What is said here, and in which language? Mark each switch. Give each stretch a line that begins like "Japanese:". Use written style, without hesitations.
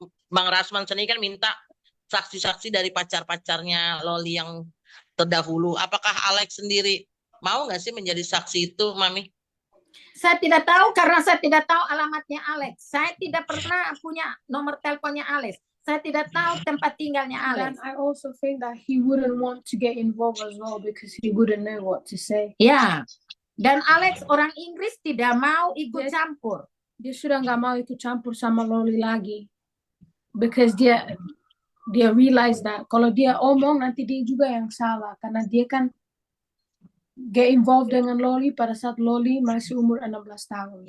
Indonesian: Bang Rasman sendiri kan minta saksi-saksi dari pacar-pacarnya Loli yang terdahulu. Apakah Alex sendiri mau nggak sih menjadi saksi itu, Mami? Saya tidak tahu karena saya tidak tahu alamatnya Alex. Saya tidak pernah punya nomor teleponnya Alex. Saya tidak tahu tempat tinggalnya
English: And Alex. I also think that he wouldn't want to get involved as well because he wouldn't know what to say.
Indonesian: Ya, dan Alex orang Inggris tidak mau ikut
English: Yes.
Indonesian: campur. Dia sudah nggak mau ikut campur sama Loli lagi.
English: Because
Indonesian: dia
English: realize that
Indonesian: kalau dia omong nanti dia juga yang salah. Karena dia kan
English: get involved
Indonesian: dengan Loli pada saat Loli masih umur 16 tahun.